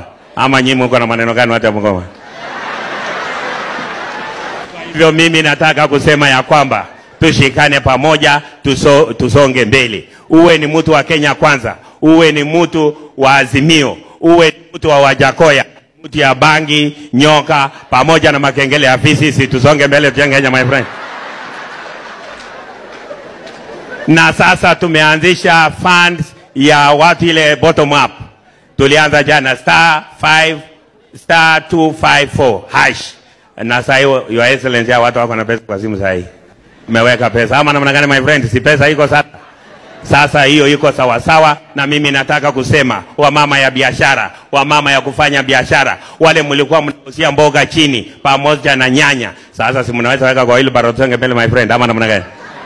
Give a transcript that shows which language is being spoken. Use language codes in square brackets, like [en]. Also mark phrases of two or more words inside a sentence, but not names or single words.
[sw] Ama nyinyi mko na maneno gani watu wa Bungoma? Hivyo mimi nataka kusema ya kwamba tushikane pamoja, tusonge mbele. Uwe ni mtu wa Kenya kwanza, uwe ni mtu wa Azimio, uwe ni mtu wa Wajakoya, mtu ya bangi, nyoka, pamoja na makengele ya fisi, si tusonge mbele, tujenge Kenya, [en] my friend. [sw] Na sasa tumeanzisha funds ya watu ile [en] bottom up. [sw] Tulianza jana *254 hash. Na sasa hiyo [en] your excellency [sw] ya watu wako na pesa kwa simu sasa hii. Umeweka pesa ama namna gani [en] my friend? [sw] Si pesa iko sasa. Sasa hiyo iko sawa sawa, na mimi nataka kusema wamama ya biashara, wamama ya kufanya biashara, wale mlikuwa mnausia mboga chini pamoja na nyanya, sasa si mnaweza weka kwa hilo barotenge mbele [en] my friend [sw] ama namna gani?